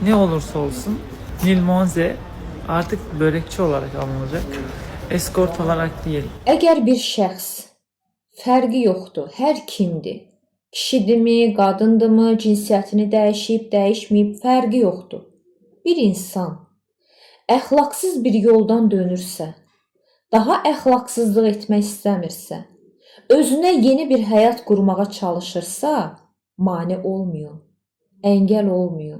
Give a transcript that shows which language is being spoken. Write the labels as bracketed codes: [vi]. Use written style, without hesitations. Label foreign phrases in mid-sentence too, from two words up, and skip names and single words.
[tr] ne olursa olsun Nil Monze artık börekçi olarak alınacak. Eskort olarak değil. [az] Əgər bir şəxs fərqi yoxdur, hər kimdir, kişidimi, qadındımı, cinsiyyətini dəyişib, dəyişməyib, fərqi yoxdur. Bir insan əxlaqsız bir yoldan dönürsə, daha əxlaqsızlıq etmək istəmirsə, özünə yeni bir həyat qurmağa çalışırsa, mane olmayın, əngəl olmayın.